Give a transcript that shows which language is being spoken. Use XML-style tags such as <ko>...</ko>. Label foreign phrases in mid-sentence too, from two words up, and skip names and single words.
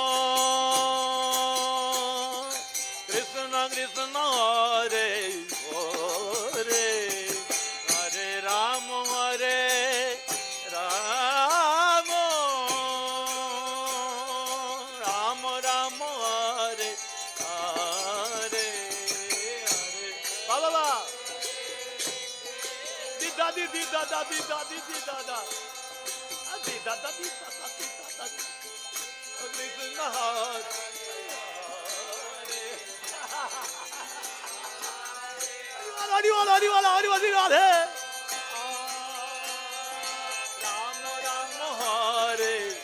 <sa>Krishna Krishna, Hare Hare, Hare Rama, Hare Rama, Rama Rama, Hare Hare, Hare Baba, di da di da da di da di da da.</sa> <bn>কৃষ্ণ হরে হরি বলো, হরি বলো, হরি বলো, হরি বলো, রাম রাম, হরে</bn>